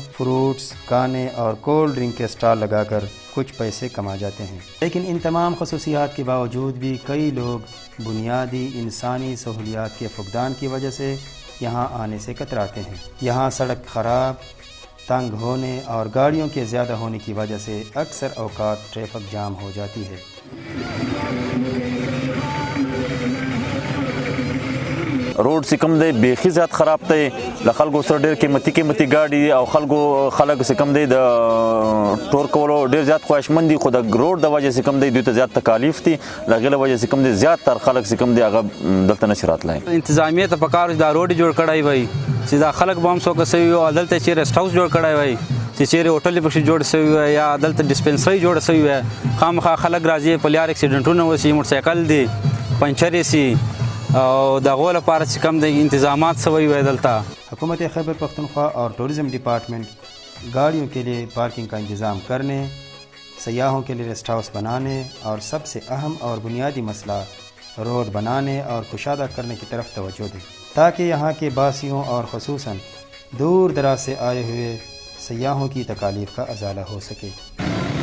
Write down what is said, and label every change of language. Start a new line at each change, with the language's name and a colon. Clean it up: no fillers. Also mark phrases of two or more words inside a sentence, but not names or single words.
Urdu: فروٹس، کانے اور
English: cold drink
Urdu: کے اسٹال لگا کر کچھ پیسے کما جاتے ہیں، لیکن ان تمام خصوصیات کے باوجود بھی کئی لوگ بنیادی انسانی سہولیات کے فقدان کی وجہ سے یہاں آنے سے کتراتے ہیں۔ یہاں سڑک خراب، تنگ ہونے اور گاڑیوں کے زیادہ ہونے کی وجہ سے اکثر اوقات
English: traffic jam
Urdu: ہو جاتی ہے۔
Pashto: روڈ سے کم دی بیخي زیات خراب دی، د خلکو سره ډېر قیمتي ګاډي او خلک چې کم دی د ټور کولو ډېر زیات خواهشمند دي، خو د روډ د وجې چې کم دی دوی ته زیات تکالیف دي، د هغې له وجې چې کم دی زیات تر خلک چې کم دی هغه دلته نشي راتلی۔ انتظامیه ته پکار دا روډ جوړ کړی وای چې دا خلک به هم څوک سوي او دلته چې
English: rest house
Pashto: جوړ کړی وای چې چیرې هوټل پکې جوړ سوي وای یا دلته ډسپنسري جوړ سوي وای، خامخا خلک راځي په لار اکسیډنټونه وشي، موټرسایکل دی پنچر شي او دغه لپاره چې کم د انتظامات سوي وای دلته۔
Urdu: حکومت خیبر پختونخوا اور
English: tourism department
Urdu: گاڑیوں کے لیے پارکنگ کا انتظام کرنے، سیاحوں کے لیے ریسٹ ہاؤس بنانے اور سب سے اہم اور بنیادی مسئلہ روڈ بنانے اور کشادہ کرنے کی طرف توجہ دیں تاکہ یہاں کے باسیوں اور خصوصاً دور دراز سے آئے ہوئے سیاحوں کی تکالیف کا ازالہ ہو سکے۔